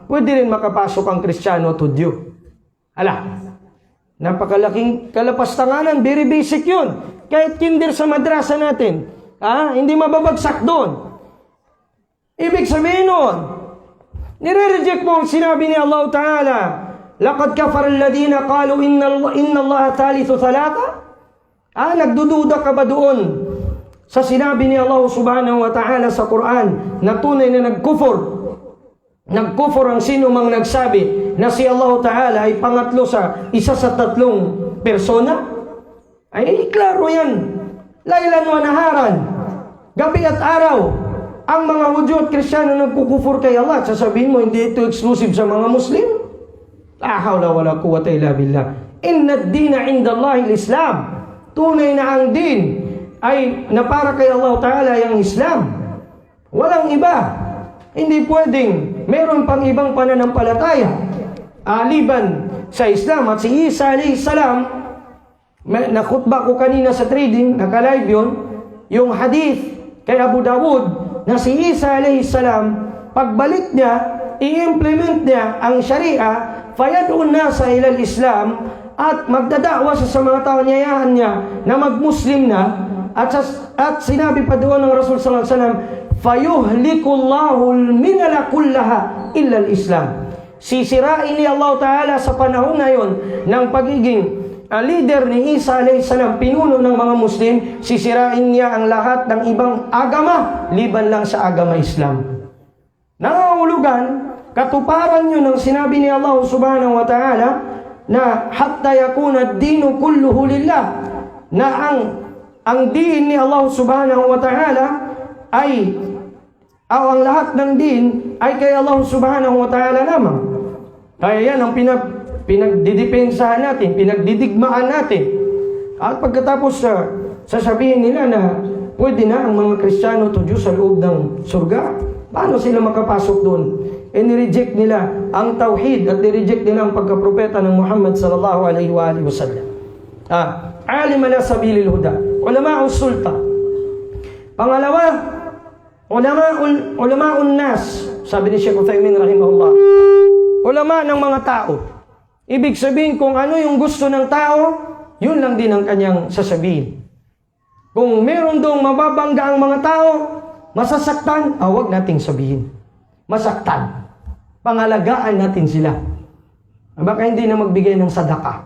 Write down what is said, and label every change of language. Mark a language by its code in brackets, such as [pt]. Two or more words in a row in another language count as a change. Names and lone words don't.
[tl] Pwede rin makapasok ang Kristiyano to Diyo. Napakalaking kalapastanganan, [en] very basic [tl] yun. Kahit kinder sa madrasa natin, hindi mababagsak doon. Ibig sabihin nun, nire-reject mo ang sinabi ni Allah Ta'ala, [ar] لقد كفر الذين قالوا إن الله ثالث ثلاثة. [tl] Nagdududa ka ba doon sa sinabi ni Allah Subhanahu wa Ta'ala sa Quran na tunay na nagkufur? Nagkufur ang sino mang nagsabi na si Allah Ta'ala ay pangatlo sa isa sa 3 persona? Klaro yan. [ar] ليلا ونهارا, [tl] gabi at araw, ang mga Hudyo at Kristiyano nagkukufur kay Allah. Sasabihin mo, hindi ito exclusive sa mga Muslim? [ar] لا حول ولا قوة إلا بالله. إن الدين عند الله الإسلام. [tl] Tunay na ang din ay na para kay Allah Ta'ala yung Islam. Walang iba. Hindi pwedeng meron pang ibang pananampalataya aliban sa Islam. At si Isa [ar] عليه السلام, [tl] nakhutba ko kanina sa trading, naka-live yun, yung hadith kay Abu Dawud na si Isa [ar] عليه السلام, [tl] pagbalik niya, i-implement niya ang Sharia, [ar] فيدعو الناس إلى الإسلام, [tl] at magdadakwa sa mga tao, niyayahan niya na mag-Muslim na, at sinabi pa doon ng Rasul [ar] صلى الله عليه وسلم, فيهلك الله الملل كلها إلا الإسلام. [tl] Sisirain ni Allah Ta'ala sa panahon na yon ng pagiging leader ni Isa [ar] عليه السلام, [tl] pinuno ng mga Muslim, sisirain niya ang lahat ng ibang agama, liban lang sa agama Islam. Nangangahulugan, katuparan yun ng sinabi ni Allah Subhanahu wa Ta'ala, na [ar] حتى يكون الدين كله لله, [tl] na ang din ni Allah Subhanahu wa Ta'ala ay ang lahat ng din ay kay Allah Subhanahu wa Ta'ala lamang. Kaya yan ang pinagdidepensahan natin, pinagdidigmaan natin. At pagkatapos sasabihin nila na pwede na ang mga Kristiyano to Diyos sa loob ng surga, paano sila makapasok doon? Nireject nila ang tauhid at nireject nila ang pagkapropeta ng Muhammad [ar] صلى الله عليه وعلى آله وسلم. عالم على سبيل الهدى، علماء السلطة. [tl] Pangalawa, [ar] علماء الناس, [tl] sabi ni Sheikh Uthaymin rahimahullah, ulama ng mga tao. Ibig sabihin, kung ano yung gusto ng tao, yun lang din ang kanyang sasabihin. Kung meron dong mababangga ang mga tao, masasaktan, huwag nating sabihin. Masaktan. Pangalagaan natin sila. Baka hindi na magbigay ng sadaka.